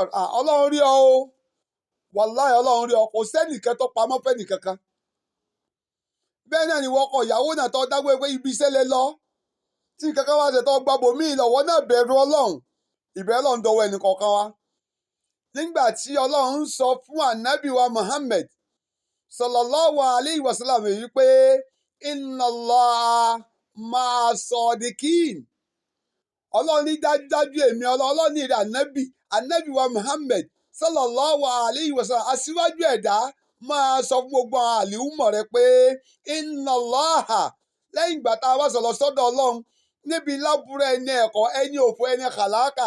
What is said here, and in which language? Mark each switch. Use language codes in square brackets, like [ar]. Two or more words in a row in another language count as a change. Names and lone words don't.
[yo] Ọlọ́run rí ọ o, wàláhì Ọlọ́run rí ọ. Kò sẹ́nìkan tó pamọ́ fẹ́ nìkankan. Bẹ́ẹ̀ náà ni wọ́kọ̀ ìyàwó náà tó dágbé pé ibi iṣẹ́ lè lọ, tí kankan wá ṣe tó gbàbọ̀ míì lọ́wọ́ náà bẹ̀rù Ọlọ́run. Ìbẹ̀rù Ọlọ́run dọwọ́ ẹnì kọ̀ọ̀kan wa. Nígbà tí Ọlọ́run ń sọ fún ànábì wa Muhammad [ar] صلى الله عليه وسلم [yo] wípé [ar] إن الله مع الصادقين. [yo] Ọlọ́run ní dájúdájú èmi Ọlọ́run ní ìrẹ̀ ànábì wa Muhammad [ar] صلى الله عليه وسلم, [yo] aṣíwájú ẹ̀dá, máa sọ fún gbogbo àwọn àlìhùmọ̀ rẹ pé [ar] إن الله, [yo] lẹ́yìn ìgbà tá a wá sọ̀rọ̀ sọ́dọ̀ Ọlọ́run níbi lábúrò ẹni ẹ̀kọ́, ẹni òfò, ẹni kàlákà.